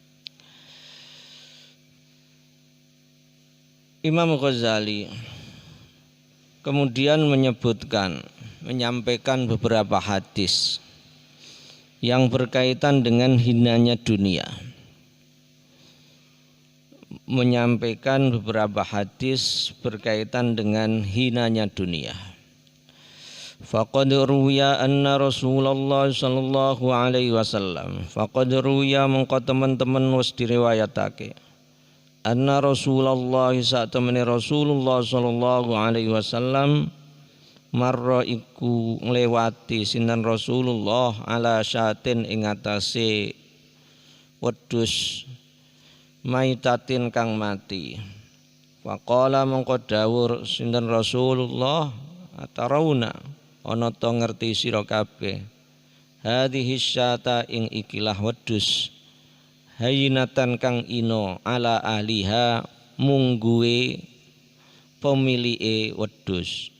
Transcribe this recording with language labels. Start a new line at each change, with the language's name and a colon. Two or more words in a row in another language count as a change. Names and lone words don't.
Indonesian: Imam Ghazali kemudian menyampaikan beberapa hadis yang berkaitan dengan hinanya dunia, menyampaikan beberapa hadis berkaitan dengan hinanya dunia.
Arabic: فقد روي أن رسول الله صلى الله عليه وسلم, فقد روي
Javanese: mengko teman-teman wis diriwayatake, anna Rasulullah satemene Rasulullah
Arabic: صلى الله عليه وسلم مر
Javanese: iku nglewati sinten Rasulullah
Arabic: على شاة
Javanese: ing atase wedhus maitatin kang mati. Faqala mengko dawuh sinten Rasulullah, atarawna ana to ngerti sira kabeh,
Arabic: هذه شاة
Javanese: ing ikilah wedhus, hayinatan kang ino
Arabic: على أهلها
Javanese: mungguwe pemilike wedhus.